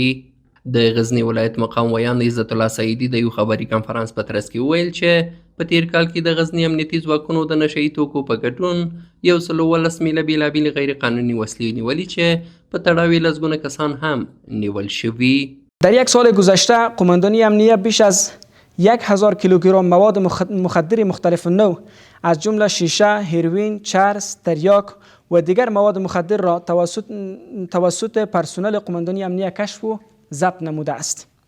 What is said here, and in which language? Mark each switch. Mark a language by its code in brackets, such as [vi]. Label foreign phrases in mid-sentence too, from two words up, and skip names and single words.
[ps] د غزني ولایت مقام ویان عزت الله سعیدي د یو خبري کنفرانس په ترڅ کې وویل چې په تیر کال کې د غزني امنیتي ځواکونو د نشه یي توکو په ګډون 119 میله بېلابېلې غیر قانوني وسلې نیولي چې په تړاو یې لسګونه کسان هم نیول شوي. [fa] در یک سال گذشته قماندانی امنیه بیش از 1000 کیلوگرم مواد مخدر مختلف نوع از جمله شیشه، هیروئین، چرس، تریاک و دیگر مواد مخدر را توسط پرسنل قماندانی امنیه کشف و ضبط نموده است.